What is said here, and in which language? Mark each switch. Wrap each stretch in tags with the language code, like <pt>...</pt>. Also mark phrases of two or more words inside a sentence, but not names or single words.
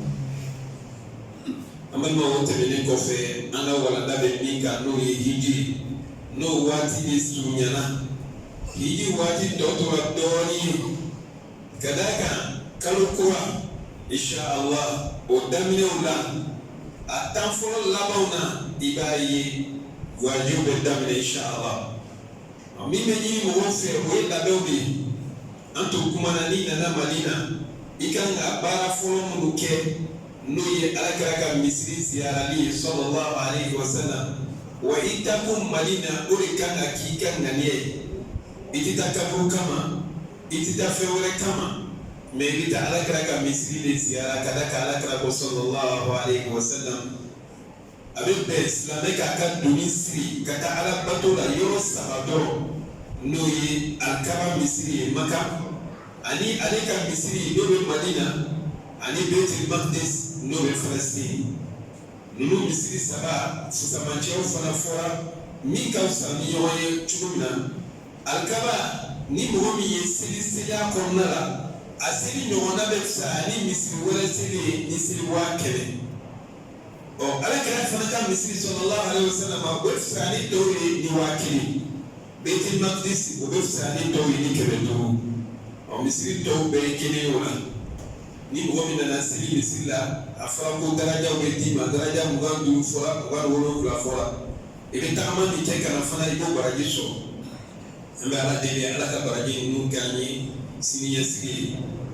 <bm>an balimaw tɛmɛnen kɔfɛ an ka walanda bɛ min kan n'o ye hijiri n'o waati de surunyana hiji waati tɔ tora dɔɔnin ka d'a kan kalo kura</bm> <ar>إن شاء الله</ar> <bm>o daminɛw la a tan fɔlɔ labanw na i b'a ye wajibi bɛ daminɛ</bm> <ar>إن شاء الله</ar> <bm>min bɛ ɲini mɔgɔw fɛ o ye labɛnw de ye an to kumana n'i nana Mali la i kan ka baara fɔlɔ minnu kɛ n'o ye alakira ka misiri ziyarali ye</bm> <ar>صلى الله عليه وسلم</ar> <bm>wa i takun Mali la o de kan ka k'i ka ŋaniya ye i tɛ taa kaburu kama i tɛ taa fɛn wɛrɛ kama mɛ i bɛ taa alakira ka misiri de ziyara ka da kan alakira ko</bm> <ar>صلى الله عليه وسلم</ar> <bm>a bɛ bɛn silamɛ k'a ka doni siri ka taa ala bato la yɔrɔ 3 dɔrɔn n'o ye alikaba misiri ye Maka ani ale ka misiri n'o bɛ Madina ani Baitul Maqdis n'o bɛ Falasitini ninnu misiri 3 fusamacɛw fana fɔra min ka fisa ni ɲɔgɔn ye cogo min na alikaba ni mɔgɔ min ye seliya kɔnɔna la a seli ɲɔgɔnna bɛ fisa ni misiri wɛrɛ seli ye ni seli 100,000 alakira fana ka misiri</bm> <ar>صلى الله عليه وسلم</ar> <bm>o bɛ fisa ni dɔw ye ni 1,000 Baitul Maqdis o bɛ fisa ni dɔw ye ni 500 misiri dɔw bɛɛ ye kelen ye o la ni mɔgɔ min nana seli misiri la a fɔra ko darajaw bɛ d'i ma daraja 25 fɔra 27 fɔra i bɛ tagama min kɛ kana fana i b'o baraji sɔrɔ an bɛ ala deli ala ka baraji ninnu k'an ye sini ɲɛsigi ye</bm>